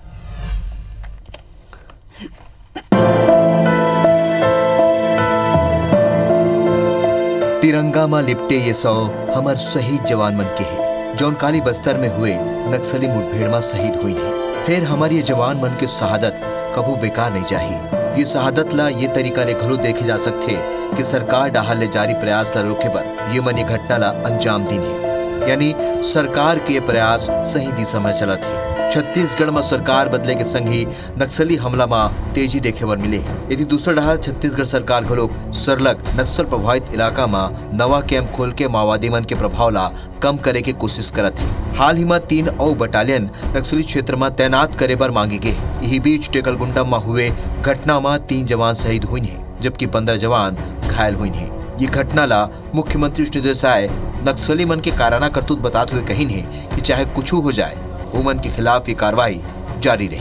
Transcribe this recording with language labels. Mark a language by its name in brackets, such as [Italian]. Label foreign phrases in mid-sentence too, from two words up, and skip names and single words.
[Chhattisgarhi] तिरंगा में लिपटे ये 100 हमार शहीद जवान मन के है जौन काली बस्तर में हुए नक्सली मुठभेड़ में शहीद हुई है। फिर हमारी ये जवान मन के शहादत कबू बेकार नहीं जाही। ये शहादत ला ये तरीका ले घलो देखे जा सकते कि सरकार डाहर ले जारी प्रयास ला रोके बर ये मन ये घटना ला अंजाम दिन है। यानी सरकार के प्रयास सही दिशा में चलत है। छत्तीसगढ़ में सरकार बदले के संग ही नक्सली हमला में तेजी देखे बर मिले। यदि दूसरा डहार छत्तीसगढ़ सरकार घलो सरलग नक्सल प्रभावित इलाका में नवा कैंप खोल के माओवादी मन के प्रभाव ला कम करे के कोशिश करत है। हाल ही में 3 और बटालियन नक्सली क्षेत्र में तैनात करे बर मांगे गए। यही बीच टेकलगुंडम में हुए घटना में 3 जवान शहीद हुई हैं जबकि 15 जवान घायल हुई हैं। ये घटना ला मुख्यमंत्री विष्णुदेव साय नक्सली मन के काराना करतूत बताते हुए कही है कि चाहे कुछ हो जाए उमन के खिलाफ ये कार्रवाई जारी रही।